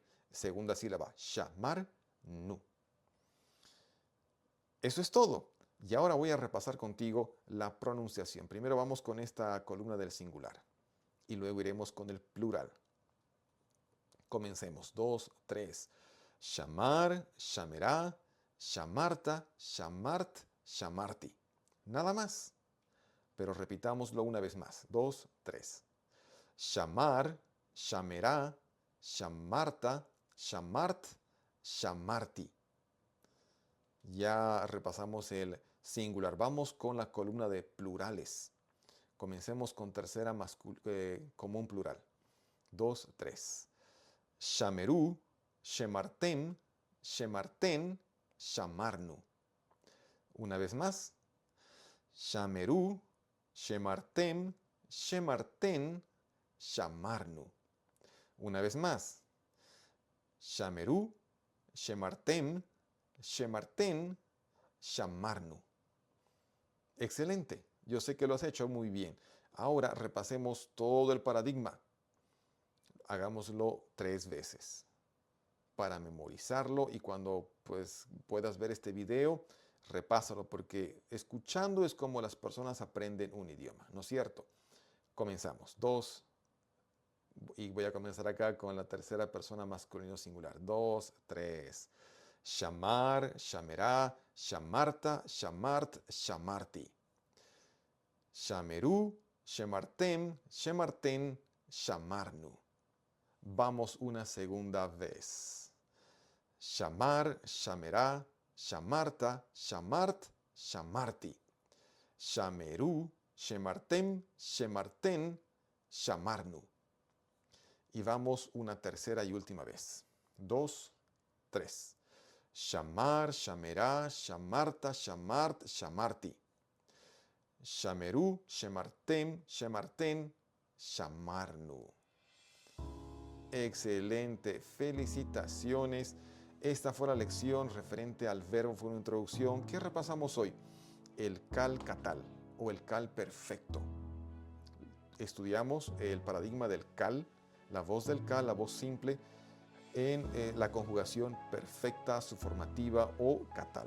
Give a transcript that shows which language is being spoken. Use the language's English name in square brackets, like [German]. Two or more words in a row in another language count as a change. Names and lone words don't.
[Spanish] Segunda sílaba, shamarnu. Eso es todo. Y ahora voy a repasar contigo la pronunciación. Primero vamos con esta columna del singular y luego iremos con el plural. Comencemos. 2, 3. [Hebrew] שָׁמַר, שָׁמְרָה, שָׁמַרְתָּ, שָׁמַרְתְּ, שָׁמַרְתִּי. [Spanish] Nada más. Pero repitámoslo una vez más. 2, 3. [Hebrew] שָׁמַר, שָׁמְרָה, שָׁמַרְתָּ, שָׁמַרְתְּ, שָׁמַרְתִּי. [Spanish] Ya repasamos el singular. Vamos con la columna de plurales. Comencemos con tercera común plural. 2, 3. [Hebrew] שָׁמְרוּ, שְׁמַרְתֶּם, שְׁמַרְתֶּן, שָׁמַרְנוּ. [Spanish] Una vez más. [Hebrew] שָׁמְרוּ, שְׁמַרְתֶּם, שְׁמַרְתֶּן, שָׁמַרְנוּ. [Spanish] Una vez más. [Hebrew] שָׁמְרוּ, שְׁמַרְתֶּם, שְׁמַרְתֶּן, שָׁמַרְנוּ. [Spanish] Excelente. Yo sé que lo has hecho muy bien. Ahora repasemos todo el paradigma. Hagámoslo 3 veces para memorizarlo y cuando pues, puedas ver este video, repásalo porque escuchando es como las personas aprenden un idioma, ¿no es cierto? Comenzamos. 2, y voy a comenzar acá con la tercera persona masculino singular. 2, 3. [Hebrew] שָׁמַר, שָׁמְרָה, שָׁמַרְתָּ, שָׁמַרְתְּ, שָׁמַרְתִּי. שָׁמְרוּ, שְׁמַרְתֶּם, שְׁמַרְתֶּן, שָׁמַרְנוּ. [Spanish] Vamos una segunda vez. [Hebrew] שָׁמַר, שָׁמְרָה, שָׁמַרְתָּ, שָׁמַרְתְּ, שָׁמַרְתִּי. שָׁמְרוּ, שְׁמַרְתֶּם, שְׁמַרְתֶּן, שָׁמַרְנוּ. [Spanish] Y vamos una tercera y última vez. 2, 3. [Hebrew] שָׁמַר, שָׁמְרָה, שָׁמַרְתָּ, שָׁמַרְתְּ, שָׁמַרְתִּי. שָׁמְרוּ, שְׁמַרְתֶּם, שְׁמַרְתֶּן, שָׁמַרְנוּ. [Spanish] Excelente, felicitaciones. Esta fue la lección referente al verbo, fue una introducción. ¿Qué repasamos hoy? El [Hebrew] קַל קָטַל [Spanish] o el cal perfecto. Estudiamos el paradigma del cal, la voz del cal, la voz simple, en la conjugación perfecta, subformativa o catal.